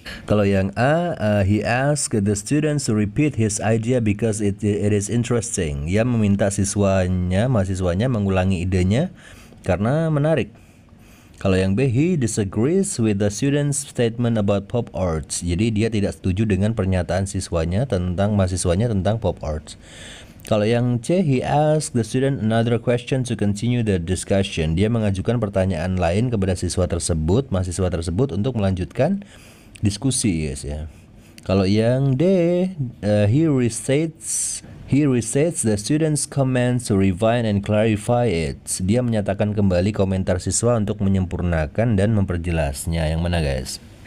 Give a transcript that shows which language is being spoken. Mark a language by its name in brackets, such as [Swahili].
[Indonesian] Kalau yang A, [English] he asked the students to repeat his idea because it is interesting. [Indonesian] Ia meminta mahasiswanya mengulangi idenya karena menarik. Kalau yang B, [English] he disagrees with the students' statement about pop arts. [Indonesian] Jadi dia tidak setuju dengan pernyataan mahasiswanya tentang pop arts. Kalau yang C, [English] he asked the student another question to continue the discussion. [Indonesian] Dia mengajukan pertanyaan lain kepada mahasiswa tersebut untuk melanjutkan diskusi guys ya. Kalau yang D, [English] he restates the students' comments to refine and clarify it. [Indonesian] Dia menyatakan kembali komentar siswa untuk menyempurnakan dan memperjelasnya. Yang mana guys?